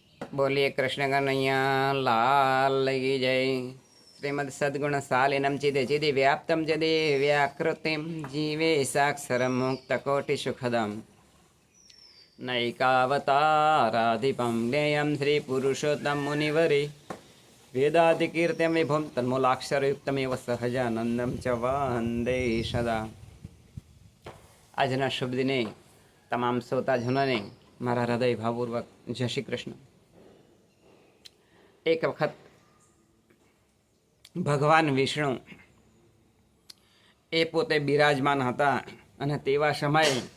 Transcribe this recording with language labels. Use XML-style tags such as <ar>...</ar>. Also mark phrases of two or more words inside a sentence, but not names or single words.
<hi>बोलिए कृष्ण कन्हैया लाल की जय।</hi> <sa>श्रीमद सद्गुण सालिनम चिदे चिदि व्याप्तम जदे व्याकृतिम जीवे साक्षर मुक्त कोटि सुखदम नैकावताराधिपं ज्ञेयं श्री पुरुषोत्तम मुनिवरे वेदादिकीर्त्यं विभुं तन्मूलाक्षरयुक्तमेव सहजानंदम च वंदे सदा।</sa> <gu>આજના શુભ દિને તમામ શ્રોતાજનોને મારા હૃદય ભાવપૂર્વક જય શ્રી કૃષ્ણ। એક વખત ભગવાન વિષ્ણુ એ પોતે બિરાજમાન હતા અને તેવા સમયે</gu>